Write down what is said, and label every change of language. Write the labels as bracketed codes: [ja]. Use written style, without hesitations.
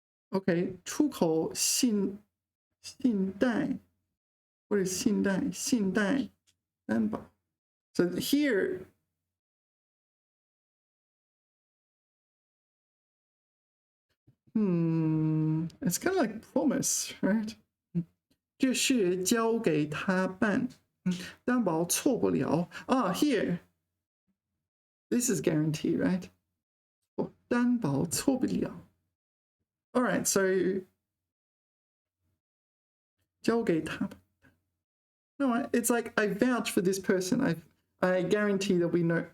[en] Okay, 出口信贷.What is 信贷? [zh] 信贷担保. [en] So here, it's kind of like promise, right? [zh] 这事交给他办，担保错不了。 [en] Here, this is guarantee, right? [zh] 担保错不了。 [en] All right, so [zh] 交给他。 [en] No, it's like I vouch for this person. I guarantee that we know.